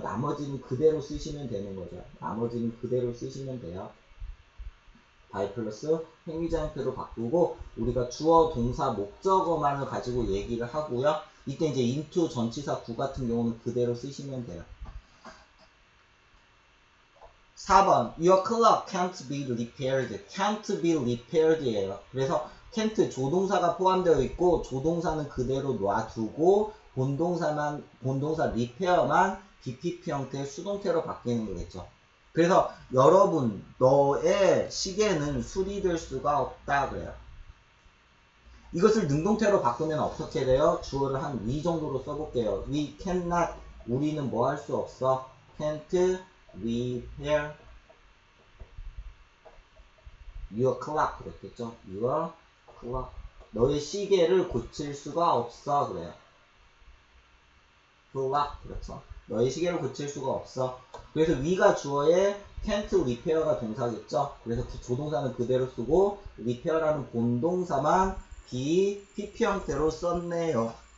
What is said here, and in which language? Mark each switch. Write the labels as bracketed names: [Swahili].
[Korean] 나머지는 그대로 쓰시면 되는 거죠. 나머지는 그대로 쓰시면 돼요. by 플러스 행위자 형태로 바꾸고 우리가 주어, 동사, 목적어만을 가지고 얘기를 하고요. 이때 이제 into 전치사 구 같은 경우는 그대로 쓰시면 돼요. [English] 4번 Your clock can't be repaired. can't be repaired 예요. [Korean] 그래서 can't 조동사가 포함되어 있고 조동사는 그대로 놔두고 본동사 repair만 BPP 형태의 수동태로 바뀌는 거겠죠. 그래서 여러분 너의 시계는 수리될 수가 없다 그래요. 이것을 능동태로 바꾸면 어떻게 돼요? 주어를 한 we 정도로 써볼게요. [English] We cannot [Korean] 우리는 뭐 할 수 없어. [English] can't repair your clock 그랬겠죠. your clock [Korean] 너의 시계를 고칠 수가 없어 그래요. clock 그렇죠. 너의 시계를 고칠 수가 없어. 그래서 we가 주어에 can't repair가 동사겠죠. 그래서 조동사는 그대로 쓰고 repair라는 본동사만 PP 형태로 썼네요.